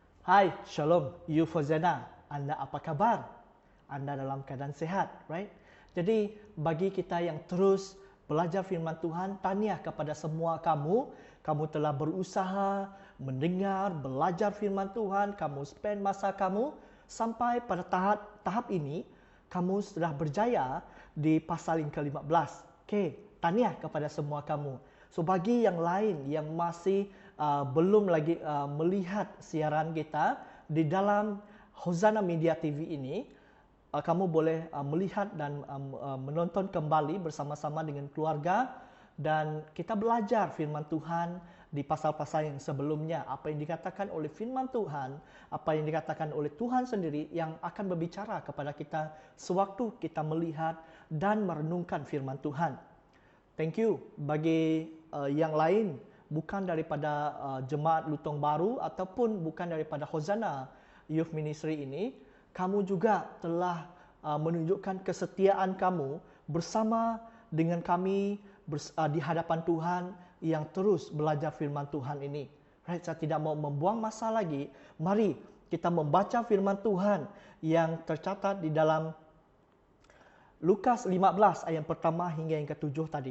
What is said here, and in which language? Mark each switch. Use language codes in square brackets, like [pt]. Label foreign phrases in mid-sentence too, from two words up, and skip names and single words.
[ms] Hai, Shalom, Yufozena. Anda apa kabar? Anda dalam keadaan sehat, right? Jadi, bagi kita yang terus belajar firman Tuhan, tahniah kepada semua kamu. Kamu telah berusaha mendengar, belajar firman Tuhan, kamu spend masa kamu sampai pada tahap ini, kamu sudah berjaya di pasal yang ke-15. Okey, tahniah kepada semua kamu. So, bagi yang lain yang masih belum lagi melihat siaran kita di dalam Hosana Media TV ini, kamu boleh melihat dan menonton kembali bersama-sama dengan keluarga dan kita belajar firman Tuhan di pasal-pasal yang sebelumnya. Apa yang dikatakan oleh firman Tuhan, apa yang dikatakan oleh Tuhan sendiri yang akan berbicara kepada kita sewaktu kita melihat dan merenungkan firman Tuhan. [en] Thank you [ms] bagi yang lain, bukan daripada Jemaat Lutong Baru ataupun bukan daripada Hosana Youth Ministry ini, kamu juga telah menunjukkan kesetiaan kamu bersama dengan kami di hadapan Tuhan yang terus belajar firman Tuhan ini. Right, saya tidak mau membuang masa lagi. Mari kita membaca firman Tuhan yang tercatat di dalam Lukas 15 ayat yang pertama hingga yang ke-7 tadi.